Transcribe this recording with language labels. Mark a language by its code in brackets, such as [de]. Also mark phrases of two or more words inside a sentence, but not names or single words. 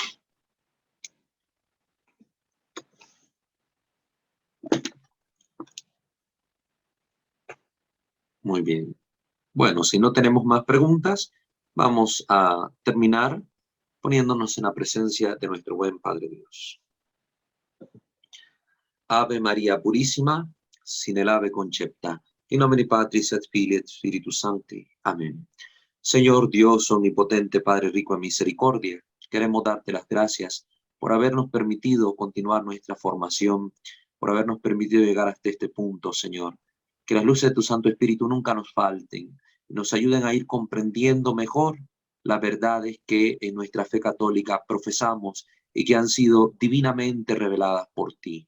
[es] Muy bien. Bueno, si no tenemos más preguntas, vamos a terminar poniéndonos en la presencia de nuestro buen Padre Dios. Ave María Purísima, sin el ave concepta, [la] in nomine Patris et Filii et Spiritus Sancti. [es] Amén. Señor Dios omnipotente, Padre rico en misericordia, queremos darte las gracias por habernos permitido continuar nuestra formación, por habernos permitido llegar hasta este punto, Señor. Que las luces de tu Santo Espíritu nunca nos falten y nos ayuden a ir comprendiendo mejor las verdades que en nuestra fe católica profesamos y que han sido divinamente reveladas por ti.